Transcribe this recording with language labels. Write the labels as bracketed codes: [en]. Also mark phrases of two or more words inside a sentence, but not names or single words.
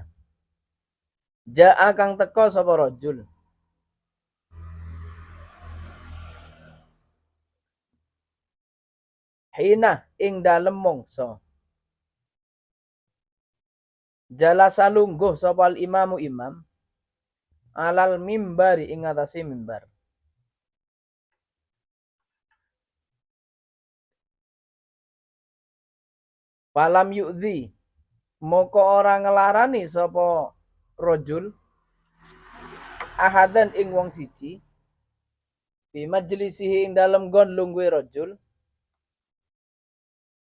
[jv] Jaa kang teko sapa rajul. Hina ing dalem mongso. Jalasa lungguh sapa imamu imam [ar] alal mimbari [jv] ing atase mimbar. [ar] Falam yu'dhi [jv] moko ora ngelarani sapa rajul ahadan ing wong siji [ar] fi majlisihi [jv] ing dalem gon lungguhe rajul